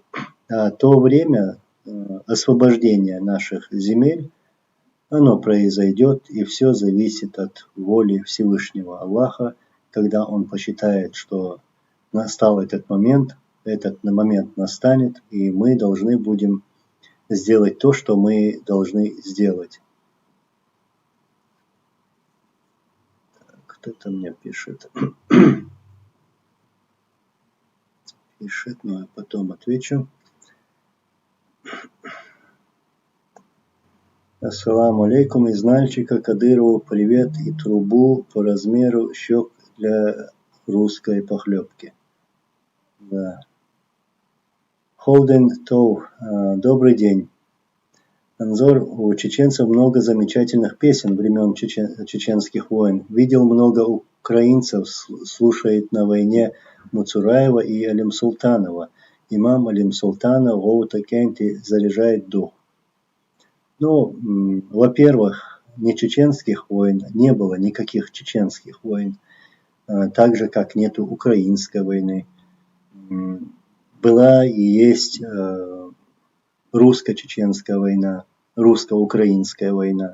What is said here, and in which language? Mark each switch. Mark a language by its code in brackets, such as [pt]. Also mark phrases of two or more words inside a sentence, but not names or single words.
[ru] А то время освобождения наших земель, оно произойдет, и все зависит от воли Всевышнего Аллаха, когда Он посчитает, что настал этот момент настанет, и мы должны будем сделать то, что мы должны сделать. Кто-то мне пишет. Пишет, но я потом отвечу. [ar] السلام عليكم. [ru] Из Нальчика Кадырову привет и трубу по размеру щек для русской похлебки. Да. Холден Тоу. Добрый день. Анзор, у чеченцев много замечательных песен времен чеченских войн. Видел много украинцев, слушает на войне Муцураева и Алим Султанова. Имам Алим Султанов Гоута Кенти заряжает дух. Ну, во-первых, не чеченских войн, не было никаких чеченских войн, так же, как нету украинской войны. Была и есть русско-чеченская война, русско-украинская война.